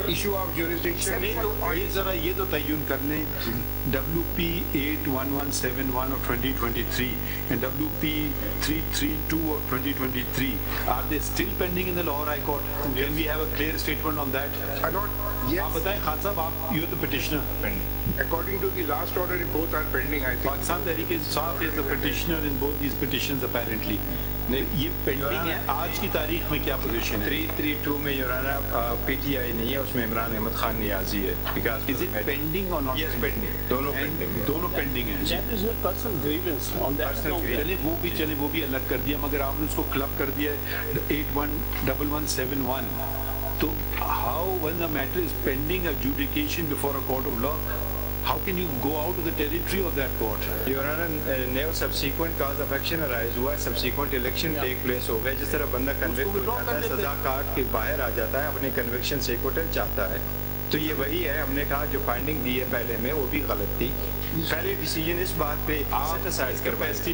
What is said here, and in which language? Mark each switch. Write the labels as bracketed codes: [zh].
[en] issue of jurisdiction. [ur] نہیں تو یہ ذرا یہ تو تعین کر لیں, [en] WP 81171 of 2023 and WP 332 of 2023, are they still pending in the Lahore High Court? Can we have a clear statement on that? Yes. [ur] آپ بتائیں خان صاحب, آپ [en] you are the petitioner. According to the last order, both are pending, I think. Pakistan Tehreek Insaf is the petitioner in both these petitions apparently. [ur] یہ pending ہے. آج کی تاریخ میں کیا پوزیشن ہے؟ 332 میں یورانا پی ٹی آئی نہیں ہے, اس میں عمران احمد خان نیازی ہے. [en] Is it pending or not? Yes, pending. [ur] دونوں pending ہیں. دونوں پینڈنگ ہیں. [en] That is a personal grievance on that account. [ur] چلے وہ بھی الگ کر دیا, مگر آپ نے اس کو کلب کر دیا ہے 811171. [en] تو how when the matter is pending adjudication before a court of law, how can you go out of the territory of that court? Your Honor, no subsequent cause of action arise [ur] ہوا, [en] subsequent election take place [ur] ہو گئے. جس طرح بندہ convict ہو جاتا ہے, سزا کاٹ کے باہر آ جاتا ہے, اپنی کنوکشن سے کوٹل چاہتا ہے, تو یہ وہی ہے. ہم نے کہا جو فائنڈنگ دی ہے پہلے میں وہ بھی غلط تھی. پہلے ڈیسیجن اس بات پہ سیٹسائز کروائے